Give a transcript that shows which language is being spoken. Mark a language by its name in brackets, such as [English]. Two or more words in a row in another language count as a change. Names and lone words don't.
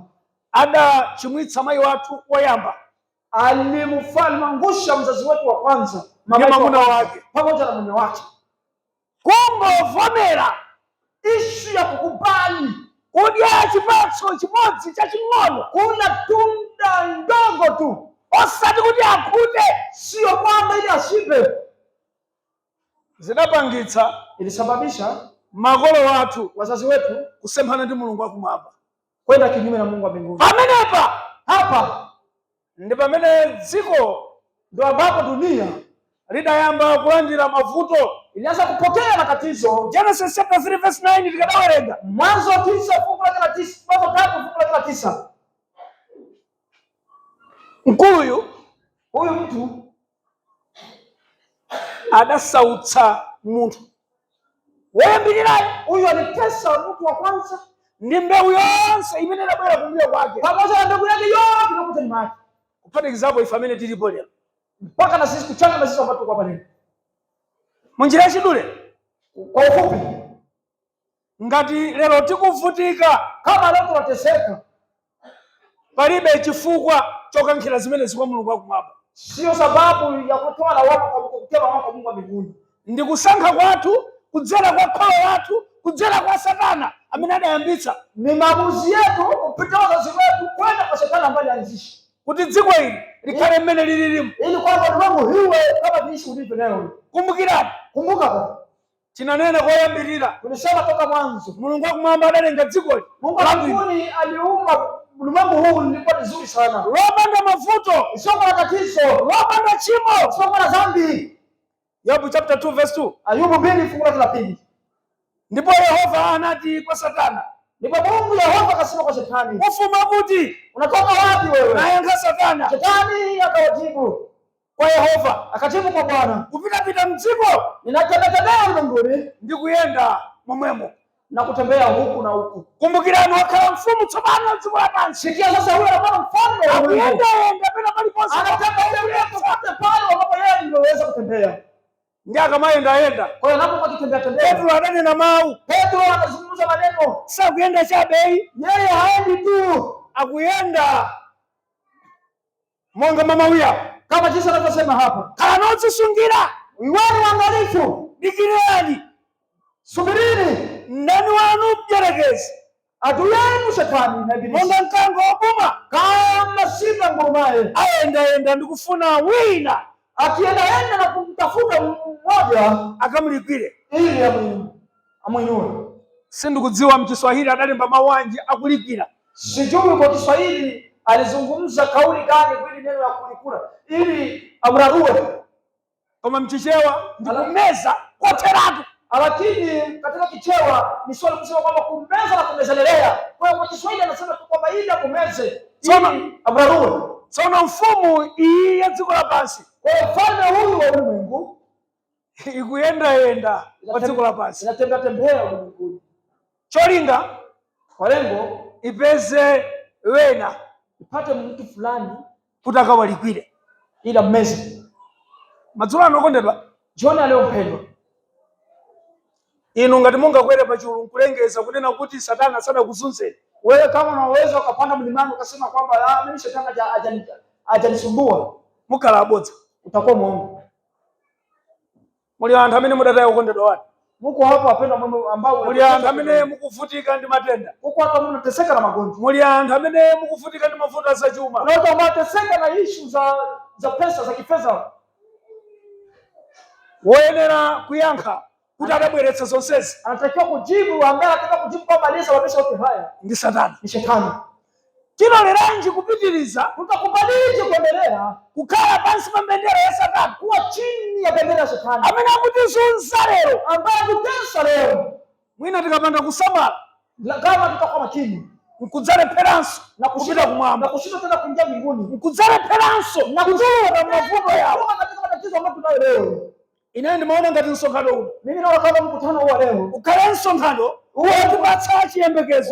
[Nyanja] adachimwitsa mayi wathu woyamba [Swahili] alimwangusha mzazi wetu wa kwanza, [Nyanja] ndi mwamuna wake, [Swahili] pamoja na mume wake. [Nyanja] kungovomera [Swahili] Ishu ya kukubali [Nyanja] kudya chipatso chimodzi chaching'ono, [Swahili] kuna tunda ndogo tu, [Nyanja] osati kuti akhute, [Swahili] sio kwamba ili ashibe, [Nyanja] zidapangitsa [Swahili] ilisababisha [Nyanja] makolo athu [Swahili] wazazi wetu [Nyanja] kusemphana ndi Mulungu wakumwamba. [Swahili] kwenda kinyume na Mungu wa mbinguni. [Nyanja] Pamenepa [Swahili] Hapa [Nyanja] ndi pamene dziko [Swahili] ndio ambapo dunia [Nyanja] lidayamba kulandira mavuto. [Swahili] ilianza kupokea matatizo. [Nyanja] Genesis [English] chapter 3 verse 9 [Nyanja] tikadawerenga, [Swahili] Mwanzo 9 fungu la 9, Mwanzo 3 fungu la 9. [Nyanja] mkuluyu [Swahili] Huyu mtu [Nyanja] adasautsa munthu woyambirirayo, [Swahili] huyu alitesa mtu wa kwanza [Nyanja] ndi mbewu yonse imene idabwera kumbuyo kwake, [Swahili] pamoja na ndugu yake yote inakuta nyuma yake, [Nyanja] kuphatikizapo ife amene tilipo lero. [Swahili] mpaka na sisi kuchanga na sisi ambao tuko hapa leo. [Nyanja] Munjira yachidule, [Swahili] Kwa ufupi, [Nyanja] ngati lero tikuvutika, [Swahili] kama leo tunateseka, [Nyanja] palibe chifukwa chokankhira zimenezi kwa Mulungu wakumwamba. [Swahili] sio sababu ya kutoa lawama kwa kutia lawama kwa Mungu wa mbinguni. [Nyanja] Ndi kusankha kwathu kudzera kwa kholo lathu, kudzera kwa Satana amene adayambitsa [Swahili] Ni maamuzi yetu kupitia wazazi wetu kwenda kwa Shetani ambaye alianzisha, [Nyanja] kuti dziko ili likhale mmene lilimo. [Swahili] ili kwamba ulimwengu hiwe kama viishi ulivyo leo. [Nyanja] Kumbukirani, [Swahili] Kumbuka [Nyanja] tinanena koyambirira, [Swahili] tulisema toka mwanzo, [Nyanja] Mulungu wakumwamba adalenga dziko [Swahili] Mungu wa mbinguni aliumba ulimwengu huu ulikuwa vizuri sana, [Nyanja] lopanda mavuto, [Swahili] sio na tatizo, [Nyanja] lopanda chimo. [Swahili] sio na dhambi. [Nyanja] Yobu [English] chapter 2 verse 2. [Swahili] Ayubu 2 fungu la 30. [Nyanja] Ndipo Yehova anati kwa Satana, [Swahili] ndipo Mungu Yehova akasema kwa Shetani, [Nyanja] ufuma kuti? [Swahili] Unatoka wapi wewe? [Nyanja] Naye Satana. [Swahili] Shetani akawajibu [Nyanja] kwa Yehova, [Swahili] akajibu kwa Bwana, [Nyanja] kupita mdziko, [Swahili] ninatembea ulimwenguni [Nyanja] ndikuyenda momwemo [Swahili] na kutembea huku na huku. [Nyanja] Kumbukirani wakhala mfumu tsopano dziko lapansi. [Swahili] Sikia sasa, huyo anakuwa mfalme wa ulimwengu. [Nyanja] Akuyenda pena paliponse, [Swahili] anatembea popote pale ambapo yeye ndiweza kutembea. [Nyanja] Ndiye akamayenda. [Swahili] Kwa hiyo anapokuwa akitembea, [Nyanja] Petro anene na mau. [Swahili] Petro anazungumza maneno. [Nyanja] Sasa kuyenda chabe, [Swahili] yeye haendi tu, [Nyanja] akuyenda monga mama uya, [Swahili] kama jinsi anavyosema hapa, [Nyanja] kana nozisungira, [Swahili] iweni waangalifu, [Nyanja] dikirani, [Swahili] subirini [Nyanja] ndani wanu mjerekezi [Swahili] adui yenu Shetani na Ibilisi, [Nyanja] monga mkango obuma [Swahili] kama simba ngurumaye, [Nyanja] ayenda ndikufuna wina, [Swahili] akienda na kumtafuta mmoja [Nyanja] akamlikwire [Swahili] ili amwinue. [Nyanja] Sindikudziwa mchiswahili adalemba mawanje akulikira. [Swahili] Sijui kwa Kiswahili alizungumza kauli gani ili neno ya kulikula ili amrarue. [Nyanja] Kama mchichewa ndikumeza koteratu. [Swahili] Lakini katika Kichewa ni swali kusema kwamba kumeza na kumezelelea. Kwa hiyo kwa Kiswahili anasema tu kwamba ili akumeze ili amrarue. [Nyanja] Sona mfumu iyi ya dziko lapansi. [Swahili] Kwa hiyo mfalme huyu wa ulimwengu [Nyanja] ikuyenda kwa dziko lapansi, [Swahili] inatembea ulimwenguni. [Nyanja] Cholinga [Swahili] kwa lengo [Nyanja] ipeze wena, [Swahili] ipate mtu fulani [Nyanja] kutaka walikwire [Swahili] ila mmeze. [Nyanja] Madzulo anokondedwa, [Swahili] John aliyompendwa, [Nyanja] inu ngati munga kwere pachulu nkulengeza kunena kuti Satana sana kuzunze [Swahili] wewe. Kama unaweza ukapanda mlimani ukasema kwamba mimi Shetani hajanisumbua, [Nyanja] mukala abodza, [Swahili] utakuwa muongo. [Nyanja] Muli anthu amene mudataya kukondedwa wati, [Swahili] muko hapo wapendwa ambao [Nyanja] muli anthu amene mukuvutika ndi matenda, [Swahili] muko hata mnateseka na magonjwa, [Nyanja] muli anthu amene mukuvutika ndi mafuta za chuma, [Swahili] unaweza mnateseka na issue za pesa za kifedha. [Nyanja] woyenera kuyankha kuti adabweretsa zonsezi, [Swahili] anatakiwa kujibu, ambaye anataka kujibu kwamba aliyesababisha yote haya [Nyanja] ndi Satana, [Swahili] ni Shetani. [Nyanja] Tiloleranji kupitiriza, [Swahili] tutakubalije kuendelea [Nyanja] kukhala pansi pa bendera ya Satana, [Swahili] kuwa chini ya bendera ya Shetani [Nyanja] amene akutizunza lero, [Swahili] ambaye akutesa leo. [Nyanja] Mwina tikapanda kusamala, [Swahili] kama tutakuwa makini, [Nyanja] nkudzaleperanso na kupita kumwamba, [Swahili] na kushinda tena kuingia mbinguni, [Nyanja] nkudzaleperanso na kuchoka mavuto yawo [Swahili] katika matatizo ambayo tunayo leo. [Nyanja] Ine ndimaona ngati msonkhano uno, [Swahili] mimi naona kama mkutano wa leo [Nyanja] ukhale msonkhano watipatsa chiyembekezo,